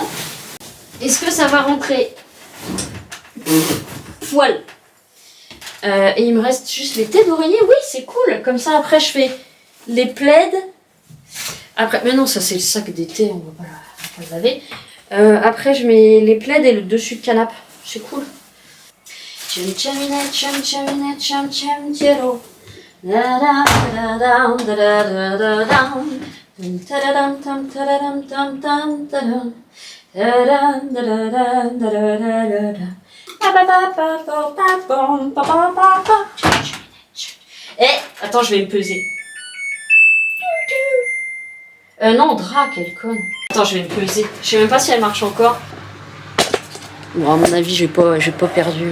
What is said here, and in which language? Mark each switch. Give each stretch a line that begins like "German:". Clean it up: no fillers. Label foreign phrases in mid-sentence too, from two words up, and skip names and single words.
French: Est-ce que ça va rentrer? Voilà. Et il me reste juste les têtes d'oreiller. Oui, c'est cool. Comme ça, après, je fais les plaids. Après, mais non, ça c'est le sac d'été, on va pas le laver. Après, je mets les plaids et le dessus de canapé. C'est cool. Chum chaminette, chum chaminette, chum chum tiero. Da da da da da da da da. Ta-da-dam tam ta-da-dam tam tam ta-dam. Ta-dam da da da da da da da. Eh, attends, je vais me peser. Non, drap, quelle conne. Attends, je vais me peser. Je sais même pas si elle marche encore. Bon, à mon avis, j'ai pas perdu.